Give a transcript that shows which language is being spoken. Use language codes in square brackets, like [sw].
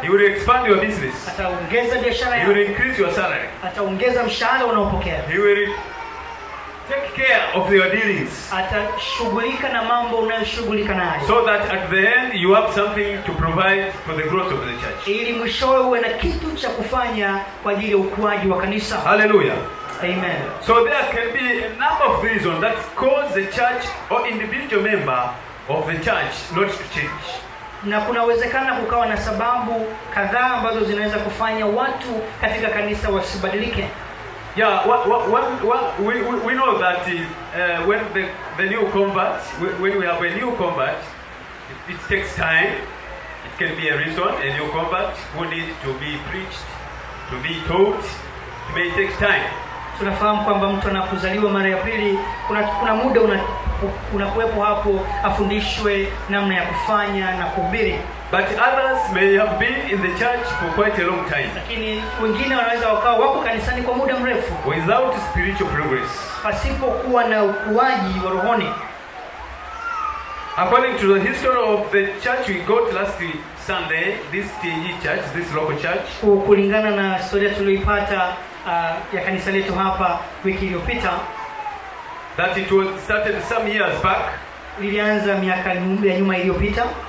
[en] He will expand your business. [sw] Ataongeza biashara yako. [en] He will increase your salary. [sw] Ataongeza mshahara unaopokea. [en] He will take care of your dealings. [sw] Atashughulika na mambo unayoshughulika nayo. [en] So that at the end you have something to provide for the growth of the church. [sw] Ili mwishowe uwe na kitu cha kufanya kwa ajili ya ukuaji wa kanisa. [en] Hallelujah. Amen. So there can be a number of reasons that cause the church or individual member of the church not to change. [sw] Na kuna uwezekano kukawa na sababu kadhaa ambazo zinaweza kufanya watu katika kanisa wasibadilike. [en] Yeah, we know that when the new convert, when we have a new convert, it takes time. It can be a reason, a new convert who needs to be preached, to be taught. It may take time. [sw] Tunafahamu kwamba mtu anapozaliwa mara ya pili kuna muda unakuwepo hapo afundishwe namna ya kufanya na kuhubiri. [en] But others may have been in the church for quite a long time. [sw] Lakini wengine wanaweza wako kanisani kwa muda mrefu [en] without spiritual progress. [sw] Pasipokuwa na ukuaji wa rohoni. [en] According to the history of the church we got last Sunday, this TG church, this local church, [sw] kulingana na historia tuliyoipata ya kanisa letu hapa wiki iliyopita, [en] that it was started some years back, [sw] ilianza miaka ya nyuma iliyopita,